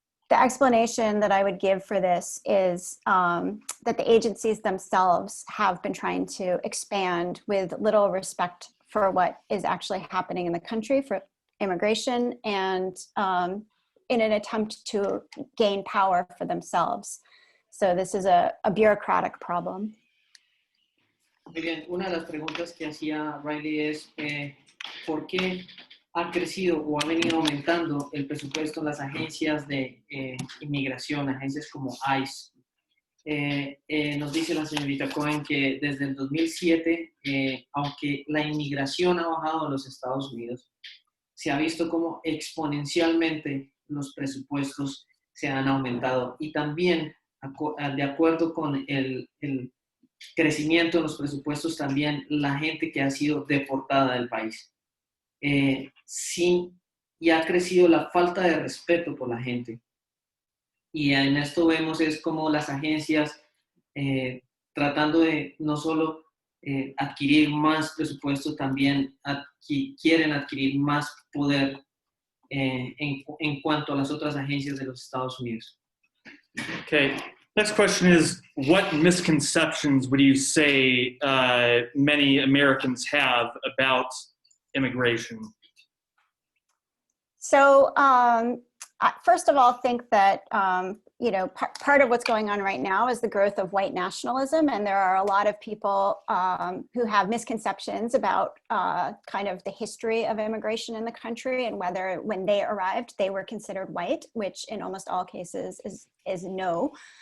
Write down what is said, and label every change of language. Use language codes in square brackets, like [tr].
[en] The explanation that I would give for this is that the agencies themselves have been trying to expand with little respect for what is actually happening in the country for immigration and in an attempt to gain power for themselves. So this is a bureaucratic problem. [es] Muy bien, una de las preguntas que hacía Riley es ¿por qué ha crecido o ha venido aumentando el presupuesto en las agencias de inmigración, agencias como ICE? Nos dice la señorita Cohen que desde el 2007, aunque la inmigración ha bajado en los Estados Unidos, se ha visto como exponencialmente los presupuestos se han aumentado y también de acuerdo con el crecimiento de los presupuestos también la gente que ha sido deportada del país. Sí, y ha crecido la falta de respeto por la gente. Y en esto vemos es como las agencias tratando de no solo adquirir más presupuesto, también quieren adquirir más poder en cuanto a las otras agencias de los Estados Unidos. [en] Okay, Next question is, what misconceptions would you say many Americans have about immigration? So first of all, think that you know, part of what's going on right now is the growth of white nationalism, and there are a lot of people who have misconceptions about kind of the history of immigration in the country and whether when they arrived they were considered white, which in almost all cases is no.